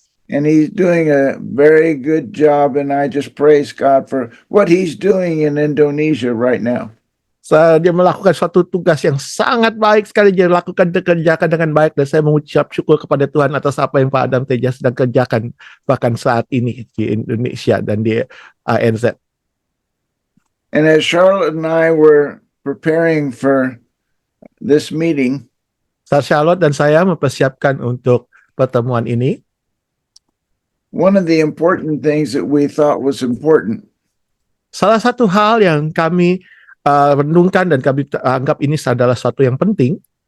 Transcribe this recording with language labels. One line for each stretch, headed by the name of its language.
English: and he's doing a very good job, and I just praise God for what he's doing in Indonesia right now.
Indonesian: Dia melakukan suatu tugas yang sangat baik sekali, dia dikerjakan dengan baik, dan saya mengucap syukur kepada Tuhan atas apa yang Pak Adam Teja sedang kerjakan bahkan saat ini di Indonesia dan di ANZ.
English: And as Charlotte and I were preparing for this meeting,
Indonesian: Charlotte dan saya mempersiapkan untuk pertemuan ini.
English: one of the important things that we thought was important
Indonesian: Salah satu hal yang kami renungkan dan kami anggap ini adalah sesuatu yang penting